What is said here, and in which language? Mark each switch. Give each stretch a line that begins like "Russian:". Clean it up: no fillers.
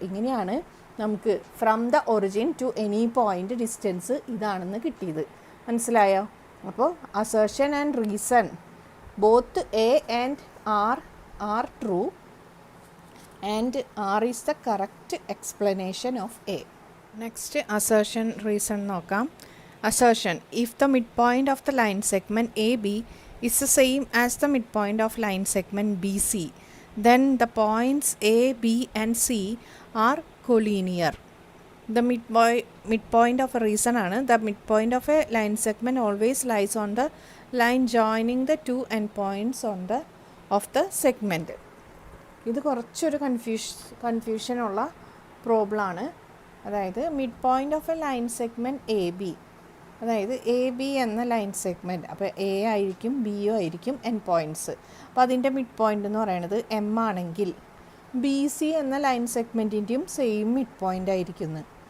Malayalam: ഇങ്ങനെയാണ് നമുക്ക്
English: from the origin to any point distance
Malayalam: ഇതാണെന്ന് കിട്ടിയത്. മനസ്സിലായോ?
English: അപ്പോൾ assertion and reason both A and R true and R is the correct explanation of A. Next assertion reason നോക്കാം. Assertion: if the midpoint of the line segment A B is the same as the midpoint of line segment BC, then the points A, B and C are collinear. The midpoint of a reason ആണ്, the midpoint of a line segment always lies on the line joining the two endpoints of the segment.
Malayalam: ഇത് കുറച്ചൊരു കൺഫ്യൂഷനുള്ള problem ആണ്. അതായത്
English: midpoint of a line segment A B,
Malayalam: അതായത് A B എന്ന line segment, അപ്പോൾ A ആയിരിക്കും ബിയോ ആയിരിക്കും N points. അപ്പോൾ അതിൻ്റെ മിഡ് പോയിൻ്റ് എന്ന് പറയുന്നത് എം ആണെങ്കിൽ ബി സി എന്ന ലൈൻ സെഗ്മെൻറ്റിൻ്റെയും സെയിം മിഡ് പോയിൻ്റ് ആയിരിക്കുന്നു.